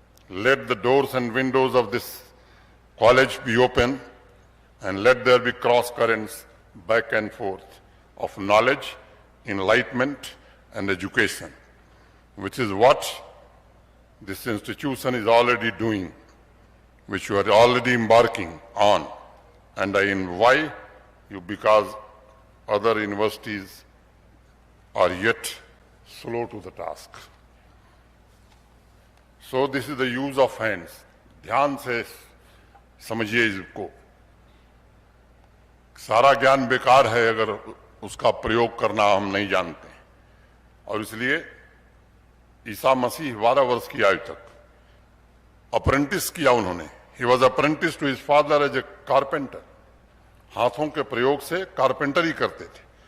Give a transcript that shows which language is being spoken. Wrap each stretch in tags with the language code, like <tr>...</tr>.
<en>Let the doors and windows of this college be open and let there be cross currents back and forth of knowledge, enlightenment and education, which is what this institution is already doing, which you are already embarking on. And I invite you because other universities are yet slow to the task. So this is the use of hands.</en> <hi>ध्यान से समझिए इसको। सारा ज्ञान बेकार है अगर उसका प्रयोग करना हम नहीं जानते। और इसलिए ईसा मसीह 12 वर्ष की आयु तक अप्रेंटिस किया उन्होंने।</hi> <en>He was apprentice to his father as a carpenter.</en> <hi>हाथों के प्रयोग से कारपेंटरी करते थे।</hi>